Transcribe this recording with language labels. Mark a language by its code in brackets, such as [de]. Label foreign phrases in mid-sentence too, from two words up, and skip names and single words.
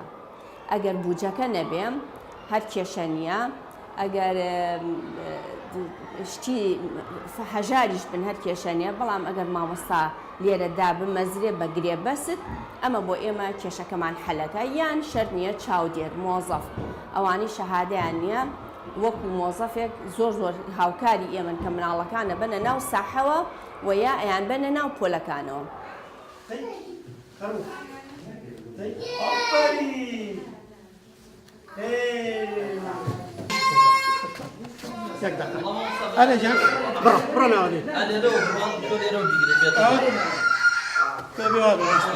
[ckb] ئەگەر بوجەکە نەبێم هەر کێشە نییە، ئەگەر شتی هەژاریش بن هەر کێشە نیە، بەڵام ئەگەر مامۆستا لێرەدا بمەزرێ بە گرێ بەست، ئەمە بۆ ئێمە کێشەکەمان حەلەکە. یان شەرت نییە چاودێر مۆزەف ئەوانی شەهادەیان نییە وەکو مۆزەفێک زۆر هاوکاری ئێمن کە مناڵەکانە بنە ناو ساحەوە و یا ئەیان بنە ناو پۆلەکانەوە. [fa] یک دقیقه علی جان برو نوادی علی رو بگیره بیاد